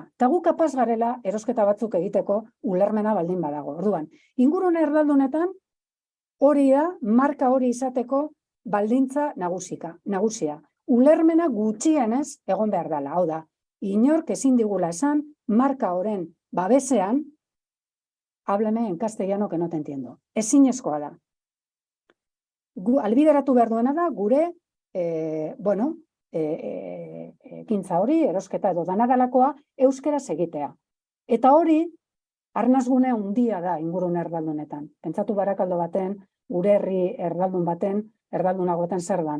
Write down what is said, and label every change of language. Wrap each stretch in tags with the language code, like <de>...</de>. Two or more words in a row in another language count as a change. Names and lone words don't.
<eu>Eta gu kapaz garela erosketa batzuk egiteko ulermena baldin badago. Orduan, ingurune erdaldunetan hori da, marka hori izateko baldintza nagusia. Ulermena gutxienez egon behar dela. Hau da, inork ezin digula esan, marka horren babesean,</eu> <es>háblame en castellano que no te entiendo.</es> <eu>Ezinezkoa da. Albideratu behar duena da, gure, ekintza hori, erosketa edo danadalakoa, euskeraz egitea. Eta hori, arnazgune handia da ingurune erdaldunetan. Pentsatu Barakaldo baten, gure herri erdaldun baten, erdaldunago baten zer dan.</eu>